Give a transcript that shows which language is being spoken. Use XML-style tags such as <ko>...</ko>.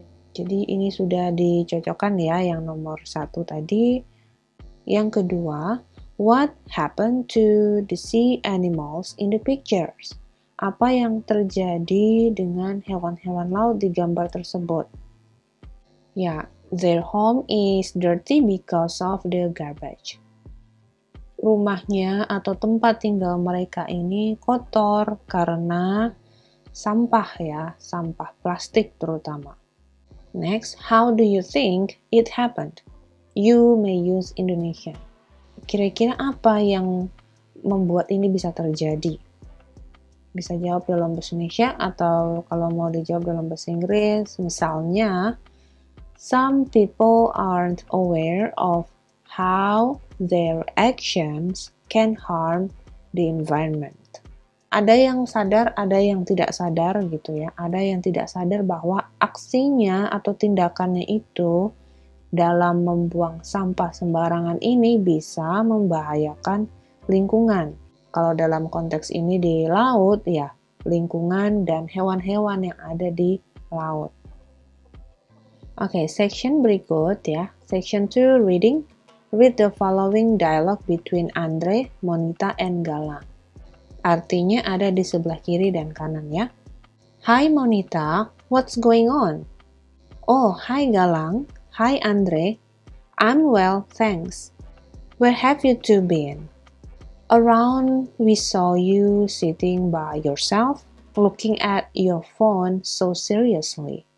<id>Jadi ini sudah dicocokkan ya, yang nomor 1 tadi. Yang kedua,</id> <en>what happened to the sea animals in the pictures?</en> <id>Apa yang terjadi dengan hewan-hewan laut di gambar tersebut?</id> <en>Ya, their home is dirty because of the garbage.</en> <id>Rumahnya atau tempat tinggal mereka ini kotor karena sampah ya, sampah plastik terutama.</id> <en>Next, how do you think it happened? You may use Indonesian.</en> <id>Kira-kira apa yang membuat ini bisa terjadi? Bisa jawab dalam bahasa Indonesia atau kalau mau dijawab dalam bahasa Inggris, misalnya</id> <en>some people aren't aware of how their actions can harm the environment.</en> <id>Ada yang sadar, ada yang tidak sadar gitu ya. Ada yang tidak sadar bahwa aksinya atau tindakannya itu dalam membuang sampah sembarangan ini bisa membahayakan lingkungan. Kalau dalam konteks ini di laut, ya lingkungan dan hewan-hewan yang ada di laut. Oke, section berikut ya.</id> <en>Section 2, reading. Read the following dialogue between Andre, Monita, and Galang.</en> <id>Artinya ada di sebelah kiri dan kanan ya.</id> <en>Hi Monita, what's going on? Oh, hi Galang. Hi Andre. I'm well, thanks. Where have you two been? Around, we saw you sitting by yourself, looking at your phone so seriously.</en>